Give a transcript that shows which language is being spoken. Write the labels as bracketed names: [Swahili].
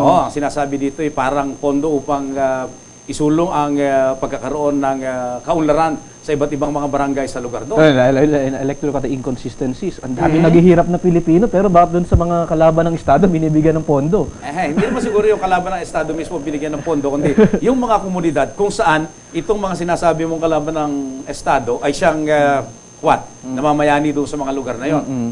[Filipino] Oo, ang sinasabi dito ay parang pondo upang isulong ang pagkakaroon ng kaunlaran sa iba't ibang mga barangay sa lugar doon. [English] I like to look at the inconsistencies. [Filipino] Ang dami naghihirap na Pilipino, pero bakit doon sa mga kalaban ng Estado binibigyan ng pondo? Hindi naman siguro yung kalaban ng Estado mismo binigyan ng pondo, kundi yung mga komunidad kung saan itong mga sinasabi mong kalaban ng Estado ay siyang namamayani doon sa mga lugar na yon.